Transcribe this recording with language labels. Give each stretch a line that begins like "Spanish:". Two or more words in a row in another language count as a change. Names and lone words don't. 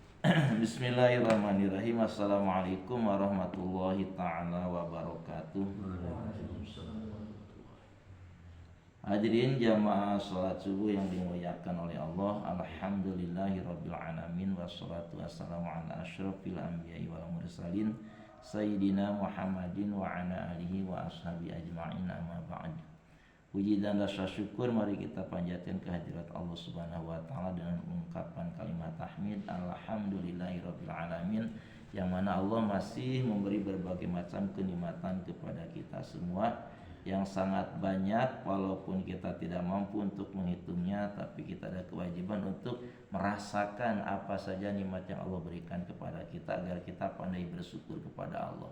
Arabic: بسم الله الرحمن الرحيم. السلام عليكم ورحمة الله تعالى وبركاته.
Indonesian: Hadirin jamaah salat subuh yang dimuliakan oleh Allah.
Arabic: الحمد لله رب العالمين والصلاة والسلام على أشرف الأنبياء والمرسلين سيدنا محمد وعلى آله وأصحابه أجمعين، أما بعد.
Indonesian: Puji dan rasa syukur mari kita panjatkan kehadirat Allah
Arabic: سبحانه وتعالى
Indonesian: dengan ungkapan kalimat tahmid
Arabic: الحمد لله رب العالمين,
Indonesian: yang mana Allah masih memberi berbagai macam kenikmatan kepada kita semua yang sangat banyak, walaupun kita tidak mampu untuk menghitungnya, tapi kita ada kewajiban untuk merasakan apa saja nikmat yang Allah berikan kepada kita agar kita pandai bersyukur kepada Allah.